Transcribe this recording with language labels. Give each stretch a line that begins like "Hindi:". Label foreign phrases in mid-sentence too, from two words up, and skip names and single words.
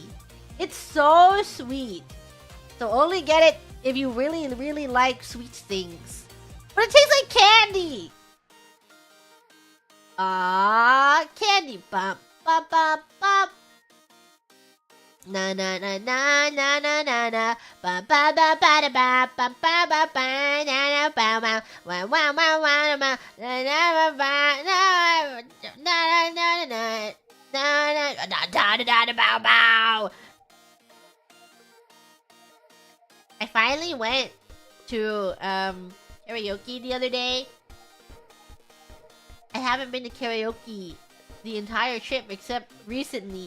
English: It's so sweet. So only get it if you really like sweet things. But it tastes like candy. Candy. Bump, bump, bump, bump. Na na na na na na na na ba ba ba ba da ba ba ba ba ba na na ba ba wa wa wa wa na na na ba na na na na na da da da da bow bow. I finally went to karaoke the other day. I haven't been to karaoke the entire trip except recently.